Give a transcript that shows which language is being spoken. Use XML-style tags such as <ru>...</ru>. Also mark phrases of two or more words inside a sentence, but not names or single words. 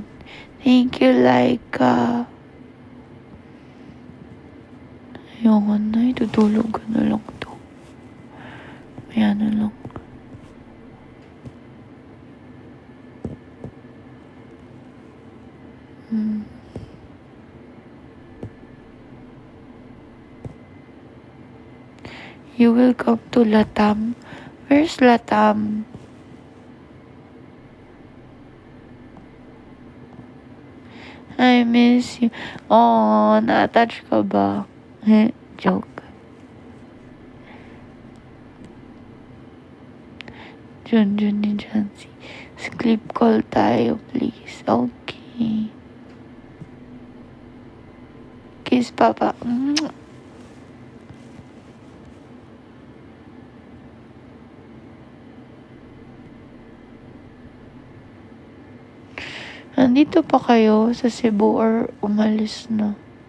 <en>Thank you, Laika.</en> <tl>Ayoko na, itutulog ko na lang to. Maya na lang.</tl> <en>You will come to Latam? Where's Latam? I miss you.</en> <tl>Oh, na-attach ka ba? Joke. Junjun ni Jancy.</tl> <en>Sleep call</en> <tl>tayo, please. Okay. Kiss, Papa. Nandito pa kayo sa Cebu or umalis na?</tl>